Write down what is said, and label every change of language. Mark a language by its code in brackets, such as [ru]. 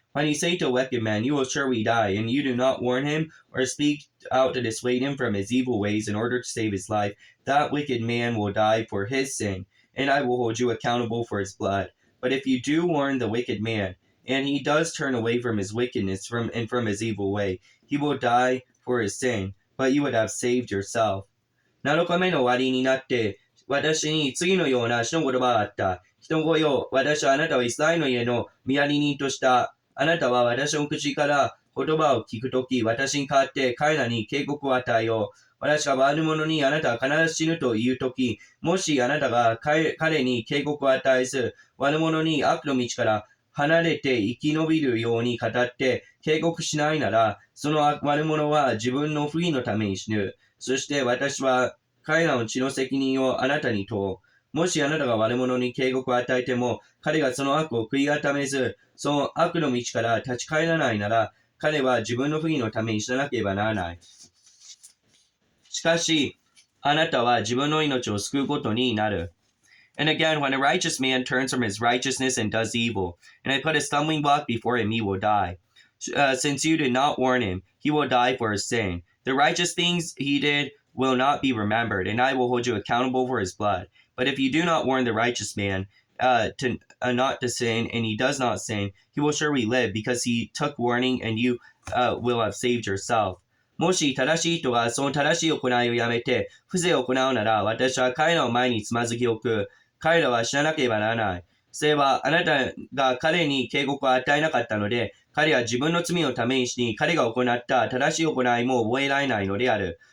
[en] When you say to a wicked man, you will surely die, and you do not warn him or speak out to dissuade him from his evil ways in order to save his life, that wicked man will die for his sin, and I will hold you accountable for his blood. But if you do warn the wicked man, and he does turn away from his wickedness and from his evil way, he will die for his sin, but you would have saved yourself. [ja] 7日目の終わりになって、私に次のような主の言葉があった。人の声を、私はあなたをイスラエルの家の見張り人とした。あなたは私の口から言葉を聞くとき、私に代わって彼らに警告を与えよう。私が悪者にあなたは必ず死ぬというとき、もしあなたが彼に警告を与えず、悪者に悪の道から離れて生き延びるように語って警告しないなら、その悪者は自分の不義のために死ぬ。そして私は彼らの血の責任をあなたに問う。もしあなたが悪者に警告を与えても、彼がその悪を悔い改めず、その悪の道から立ち返らないなら、彼は自分の不義のために死ななければならない。しかし、あなたは自分の命を救うことになる。 [en] And again, when a righteous man turns from his righteousness and does evil, and I put a stumbling block before him, he will die. Since you did not warn him, he will die for his sin. The righteous things he did will not be remembered, and I will hold you accountable for his blood. But if you do not warn the righteous man not to sin, and he does not sin, he will surely live, because he took warning, and you will have saved yourself. [ja] もし正しい人がその正しい行いをやめて、不正を行うなら、私は彼らの前につまずき置く。彼らは死ななければならない。それはあなたが彼に警告を与えなかったので、彼は自分の罪のために彼が行った正しい行いも覚えられないのである。